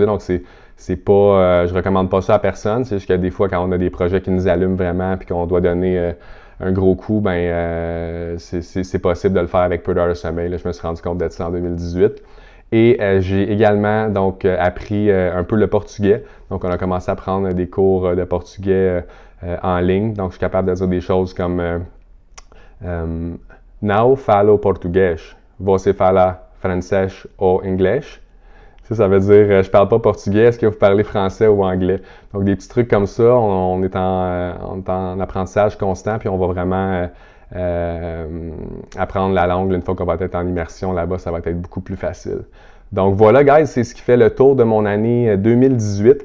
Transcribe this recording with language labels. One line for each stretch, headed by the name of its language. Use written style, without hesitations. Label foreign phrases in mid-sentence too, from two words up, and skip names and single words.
French: Donc, c'est pas, je recommande pas ça à personne. C'est juste que des fois, quand on a des projets qui nous allument vraiment puis qu'on doit donner un gros coup, c'est possible de le faire avec peu d'heures de sommeil. Là, je me suis rendu compte de ça en 2018. Et j'ai également donc appris un peu le portugais. Donc, on a commencé à prendre des cours de portugais en ligne. Donc, je suis capable de dire des choses comme
Portuguese: Não falo português. Você fala francês ou inglês?
French: Ça veut dire je parle pas portugais, est-ce que vous parlez français ou anglais? Donc des petits trucs comme ça, on est en apprentissage constant, puis on va vraiment apprendre la langue une fois qu'on va être en immersion là-bas, ça va être beaucoup plus facile. Donc voilà, guys, c'est ce qui fait le tour de mon année 2018.